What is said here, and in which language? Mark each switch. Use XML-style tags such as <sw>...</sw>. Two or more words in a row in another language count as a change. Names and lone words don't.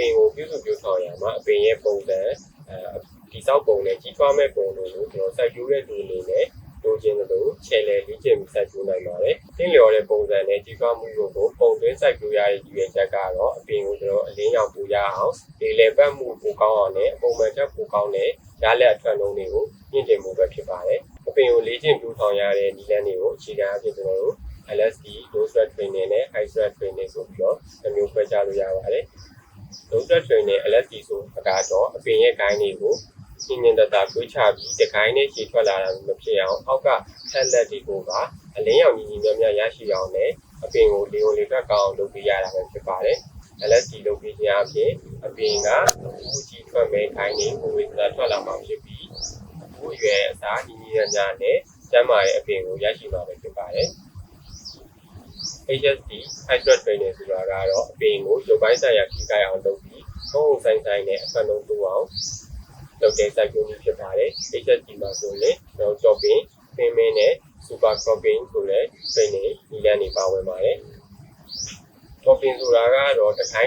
<my>င်ကိုပြုစုပြုဆောင်ရမှာအပင်ရဲ့ပုံစံဒီစောက်ပုံနဲ့ကြီးထွားမဲ့ပုံတို့ကိုကျွန်တော်စိုက်ပျိုးတဲ့သူအနေနဲ့လိုချင်လို့ချဲလဲလေ့ကျင့်ပြီးစိုက်ပျိုးနိုင်ပါတယ်။သင်လျော်တဲ့ပုံစံနဲ့ကြီးထွားမှုတို့ကိုပုံသွင်းစိုက်ပျိုးရတဲ့ရည်ရွယ်ချက်ကတော့အပင်ကိုကျွန်တော်အလင်းရောင်ပူရအောင်ဒီလေပတ်မှုပိုကောင်းအောင်နဲ့အပုံမှန်ချက်ပိုကောင်းတဲ့ရလက်အထွက်နှုန်းတွေကိုမြင့်တင်မှုပဲဖြစ်ပါတယ်။အပင်ကိုလေ့ကျင့်ပြုဆောင်ရတဲ့နည်းလမ်းတွေကိုအခြေခံအဖြစ် ကျွန်တော်တို့</my> <en>LSD low stress training</en> <my>နဲ့</my> <en>high stress training</en> <my>ဆိုပြီးတော့မျိုးခွဲခြားလို့ရပါတယ်။</my> <en>low stress training LSD</en> <my>ဆိုတော့အပင်ရဲ့ gain တွေကိုရှင်းနေတာတွေးချပြီးဒီ gain နဲ့ခြေထွက်လာတာမဖြစ်အောင်အောက်ကဆက်လက်တွေကိုကအလင်းရောင်ညီညီများများရရှိအောင်နဲ့အပင်ကိုလေဝင်လေထွက်ကောင်းလုပ်ပေးရတာပဲဖြစ်ပါတယ်။ LSD လုပ်ပေးခြင်းအပြင်အပင်ကဘူးကြီးထွက်မဲ့ gain တွေကိုဝေဒနာထွက်လာမှာဖြစ်ပြီးဘူးရွယ်အစားညီညီများနဲ့ကျန်းမာတဲ့အပင်ကိုရရှိမှာပဲဖြစ်ပါတယ်။</my> <en>HST high stress training</en> <my>ဆိုတာကတော့အပင်ကိုရုပ်ပိုင်းဆိုင်ရာထိခိုက်အောင် လုပ်ပြီးပုံဆိုင်ဆိုင်နဲ့အဖက်လုံးတိုးအောင်လုပ်တဲ့စိုက်ပျိုးမှုဖြစ်ပါတယ်။ HST မှာဆိုရင်တော့</my> <en>chopping, framing</en> <my>နဲ့</my> <en>super cropping</en> <my>ဆိုတဲ့ training ဒီလမ်းတွေပါဝင်ပါတယ်။ chopping ဆိုတာကတော့တစ်ခိုင်း</my>